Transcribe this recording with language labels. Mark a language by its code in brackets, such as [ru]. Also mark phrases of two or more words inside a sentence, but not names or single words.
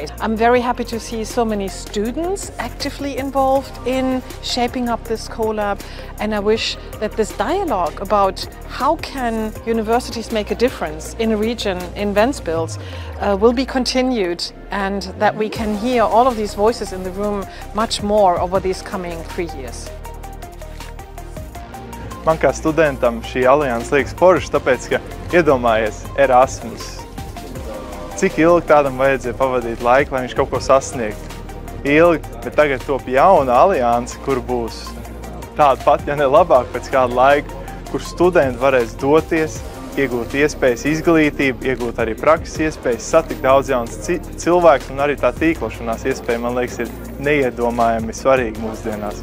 [en] I'm very happy to see so many students actively involved in shaping up this CoLab, and I wish that this dialogue about how can universities make a difference in a region, in Ventspils, will be continued, and that we can hear all of these voices in the room much more over these coming 3 years. [lv] Man kā studentam šī alianse liekas forša, tāpēc, ka iedomājies Erasmus. Cik ilgi tādam vajadzēja pavadīt laiku, lai viņš kaut ko sasniegtu? Ilgi, bet tagad top jauna alianse, kur būs tāda pat, ja ne labāk pēc kāda laika, kur studenti varēs doties, iegūt iespējas izglītību, iegūt arī prakses iespējas, satikt daudz jaunas cilvēkus, un arī tā tīklošanās iespēja, man liekas, ir neiedomājami svarīga mūsdienās.